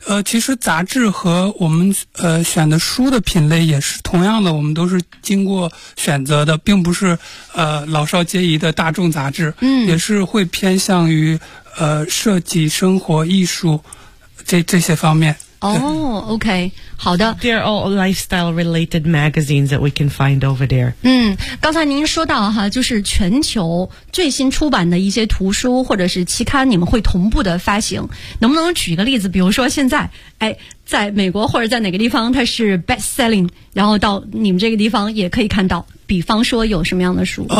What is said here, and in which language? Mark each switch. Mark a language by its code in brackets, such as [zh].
[zh] 其实杂志和我们选的书的品类也是同样的，我们都是经过选择的，并不是老少皆宜的大众杂志，也是会偏向于设计、生活、艺术这些方面。哦、OK, 好的。 [en] They are all lifestyle related magazines that we can find over there. [zh] 刚才您说到哈，就是全球最新出版的一些图书或者是期刊，你们会同步的发行。能不能举一个例子？比如说现在，在美国或者在哪个地方它是 best selling, 然后到你们这个地方也可以看到。比方说有什么样的书？